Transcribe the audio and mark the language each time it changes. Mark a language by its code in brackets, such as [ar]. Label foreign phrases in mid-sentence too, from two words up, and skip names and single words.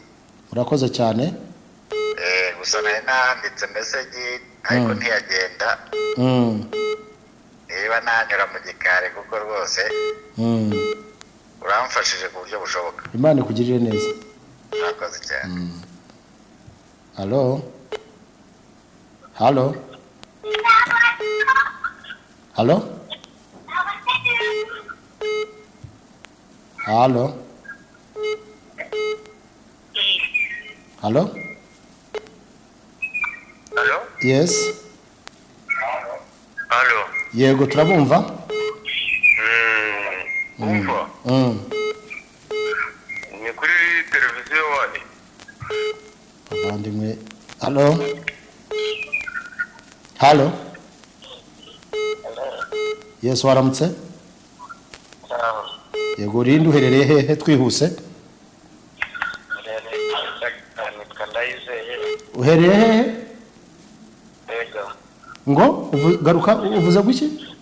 [rw] Urakoze cyane. Gusa nari nanditse message ariko ntiyagenda. Niba nanyura mu gikari kuko rwose uramfashije ku buryo bushoboka. Imana ikugirire neza. Urakoze cyane. Halo. Halo. Halo. Halo. Halo. Halo? Yes. Halo? Yego turabumva? Umva? Ni kuri televiziyo wari? Abandimwe. Halo. Halo. Yes waramutse? Yego rindi uherereye hehe twihuse? Uherereye hehe? Ngo garuka uvuze guki?